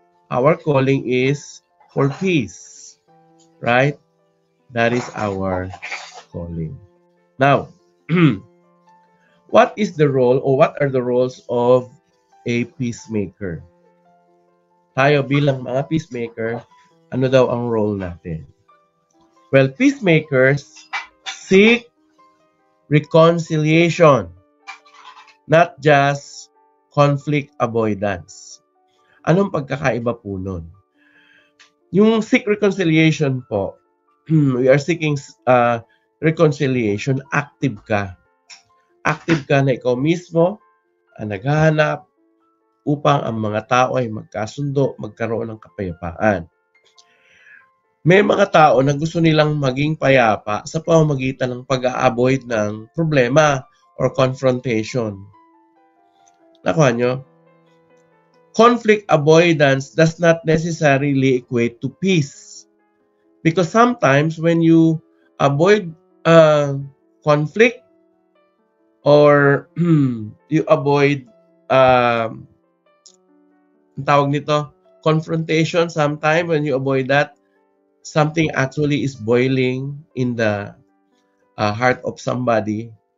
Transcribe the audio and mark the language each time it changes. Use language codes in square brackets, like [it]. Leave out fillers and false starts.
[en] Our calling is for peace. Right? That is our calling. Now, what is the role or what are the roles of a peacemaker? [tl] Tayo bilang mga peacemaker, ano daw ang role natin? [en] Well, peacemakers seek reconciliation, not just conflict avoidance. [tl] Anong pagkakaiba po nun? [en] Yung seek reconciliation po, we are seeking reconciliation, active ka. [tl] Active ka na ikaw mismo ang naghahanap upang ang mga tao ay magkasundo, magkaroon ng kapayapaan. May mga tao na gusto nilang maging payapa sa pamamagitan ng pag-a-avoid ng problema or confrontation. Nakuha nyo? [en] Conflict avoidance does not necessarily equate to peace. Because sometimes when you avoid conflict or you avoid [tl] ang tawag nito, [en] confrontation, sometimes when you avoid that, something actually is boiling in the heart of somebody.